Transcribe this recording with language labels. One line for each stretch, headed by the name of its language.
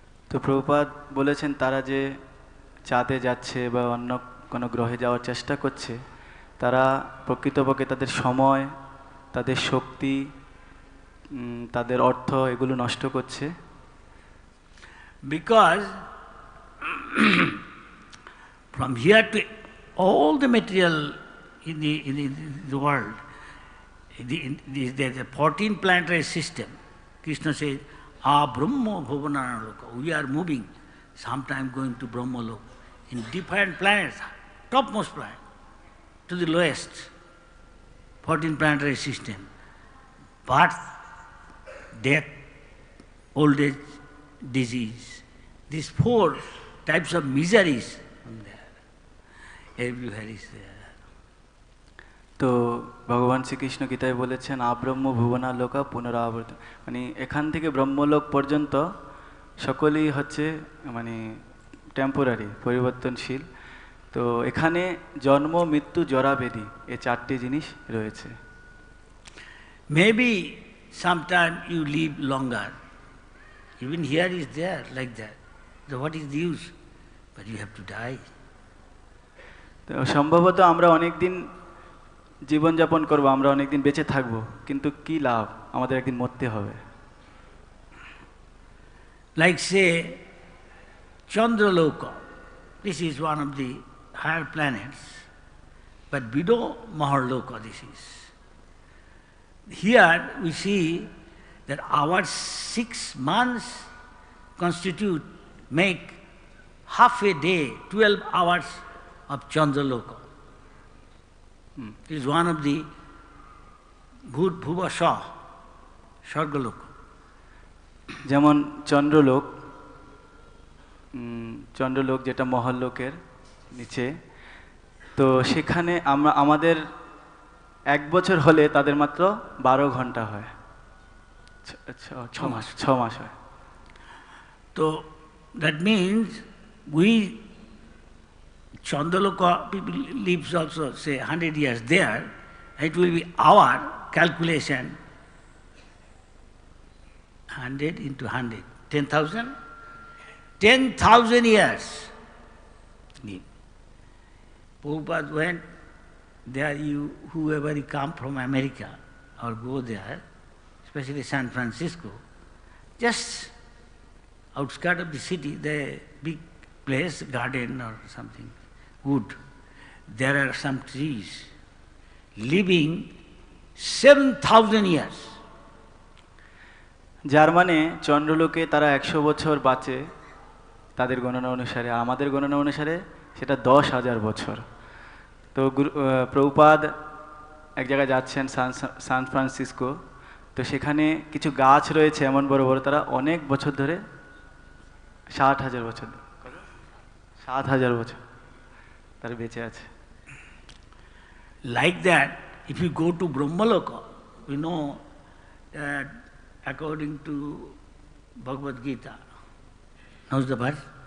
Bangla: তো প্রভুপাদ বলেছেন তারা যে চাঁদে যাচ্ছে বা অন্য কোনো গ্রহে যাওয়ার চেষ্টা করছে তারা প্রকৃতপক্ষে তাদের সময় তাদের শক্তি তাদের অর্থ এগুলো নষ্ট করছে
English: because from here to all the material in the world, there's a 14 planetary system. Krishna says, Brahma Bhuvanana Loka. We are moving, sometime going to Brahma Loka, in different planets, topmost planet, to the lowest, 14 planetary system. Birth, death, old age, disease, these 4 types of miseries are there. Everywhere is there.
Bangla: তো ভগবান শ্রীকৃষ্ণ গীতায় বলেছেন আব্রহ্ম ভুবনা লোকা পুনরাবর্ত মানে এখান থেকে ব্রহ্মলোক পর্যন্ত সকলেই হচ্ছে মানে টেম্পোরারি পরিবর্তনশীল তো এখানে জন্ম মৃত্যু জরা ব্যাধি এই 4টি জিনিস রয়েছে
English: Maybe sometime you live longer. Even here is there like that. So what is the use? But you have to die.
Bangla: তো সম্ভবত আমরা অনেক দিন জীবনযাপন করব আমরা অনেক দিন বেঁচে থাকব কিন্তু কি লাভ আমাদের একদিন মরতে হবে
English: Like say Chandraloka, this is one of the higher planets, but below Maharloka this is. Here we see that our 6 months constitute, make half a day, 12 hours of Chandraloka. It is one of the good Bhuvasha, Swargaloka.
Bangla: যেমন চন্দ্রলোক চন্দ্রলোক যেটা মহল্লোকের নিচে তো সেখানে আমরা আমাদের 1 বছর হলে তাদের মাত্র 12 ঘন্টা হয় 6 মাস হয়
English: So that means we Chandraloka people lives also say 100 years there, it will be our calculation 100 into 100, 10,000? 10,000 years. Prabhupada went there, whoever you come from America or go there, especially San Francisco, just outskirts of the city, the big place, garden or something, wood. There are some trees living 7,000 years.
Bangla: যার মানে চন্দ্রলোকে তারা 100 বছর বাঁচে তাদের গণনা অনুসারে আমাদের গণনা অনুসারে সেটা 10,000 বছর তো প্রভুপাদ এক জায়গায় যাচ্ছেন সান ফ্রান্সিসকো তো সেখানে কিছু গাছ রয়েছে এমন বড় বড় তারা অনেক বছর ধরে 60,000 বছর 7,000 বছর তারা বেঁচে আছে
English: Like that, if you go to Brahmaloka, we know that according to Bhagavad Gita, how's the verse?